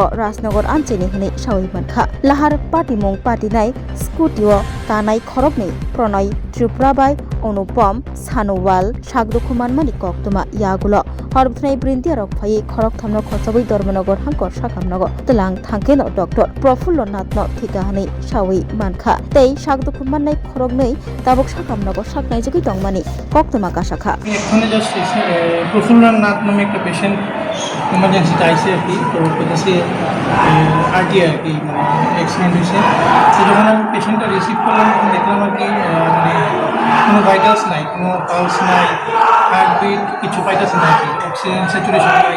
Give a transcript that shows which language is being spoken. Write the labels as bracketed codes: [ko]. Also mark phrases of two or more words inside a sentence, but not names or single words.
[trp] राजनगर आमचेनि हनै सावै मानखा लाहार पाटिमुं पाटिनाय स्कूटीओ तानाय खरबनै प्रणय त्रिपुरा बाय अनुपम सानुवाल सागदुखुमान मानि कक्तमा यागुलो हरबथनाय ब्रिन्दिया रकफायै खरक थामनो खरसाबै धर्मनगर हांकर साकामनगर तलां थांकेनो डॉक्टर प्रफुल्ल नाथनो थिका हनै सावै मानखा तै सागदुखुमाननाय खरगनै दाबक साकामनगर साकनाय जगै दंमानि कक्तमा काशाखा [bn] এখানে জাস্ট প্রফুল্ল নাথ নামে একটা [en] patient emergency [bn] আইসে আর কি তো কাছে আরটি আর কি অ্যাক্সিডেন্ট হয়েছে তো যখন আমি [en] patient receive [bn] করলাম দেখলাম আর কি মানে কোনো ভাইটালস নাই, কোনো পালস নাই, হার্টবিট কিছু পাইতেছে না আর কি, [en] oxygen saturation [bn] নাই।